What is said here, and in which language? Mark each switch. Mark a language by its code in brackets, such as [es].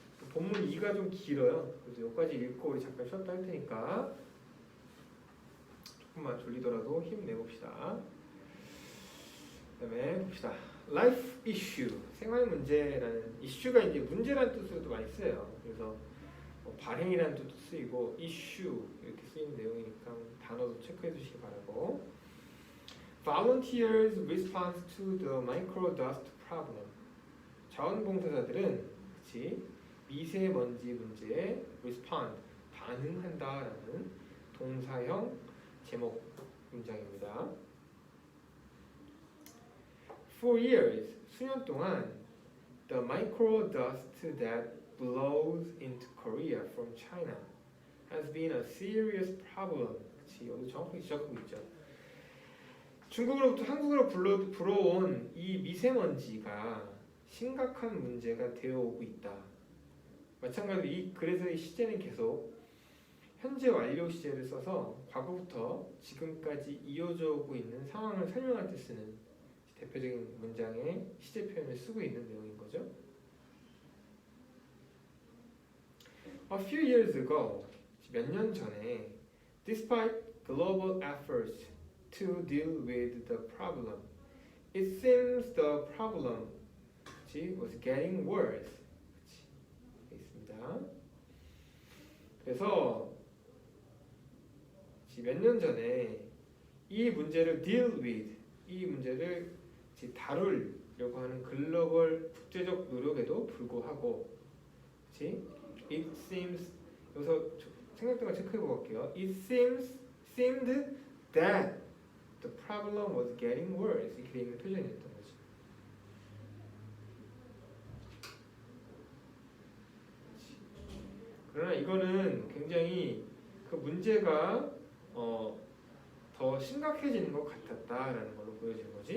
[ko] 본문 2가 좀 길어요. 그래서 여기까지 읽고 우리 잠깐 쉬었다 할 테니까 조금만 졸리더라도 힘내봅시다. 그 다음에 봅시다. [en] Life issue, [ko] 생활 문제라는, 이슈가 이제 문제라는 뜻으로도 많이 쓰여요. 그래서 뭐 발행이라는 뜻도 쓰이고 issue 이렇게 쓰이는 내용이니까 단어도 체크해 주시기 바라고. [en] Volunteers response to the microdust problem. [ko] 자원봉사자들은 그치 미세먼지 문제에 respond 반응한다라는 동사형 제목 문장입니다. [en] For years, [ko] 수년 동안 [en] the microdust that blows into Korea from China has been a serious problem. [ko] 그치 여기 정확하게 지적하고 있죠. 중국으로부터 한국으로 불어온 이 미세먼지가 심각한 문제가 되어오고 있다. 마찬가지로 그래서 이 시제는 계속 현재 완료 시제를 써서 과거부터 지금까지 이어져 오고 있는 상황을 설명할 때 쓰는 대표적인 문장의 시제 표현을 쓰고 있는 내용인 거죠. [en] A few years ago, [ko] 몇 년 전에, [en] despite global efforts to deal with the problem, it seems the problem was getting worse. [ko] 있습니다. 그래서 몇 년 전에 이 문제를 deal with, 이 문제를 다루려고 하는 글로벌 국제적 노력에도 불구하고, [en] it seems, [ko] 여기서 생각동안 체크해보고 갈게요. [en] It seemed that the problem was getting worse. [ko] 이렇게 되어 있는 표현이었던 거지. 그러나 이거는 굉장히 그 문제가 더 심각해지는 것 같았다라는 걸로 보여지는 거지.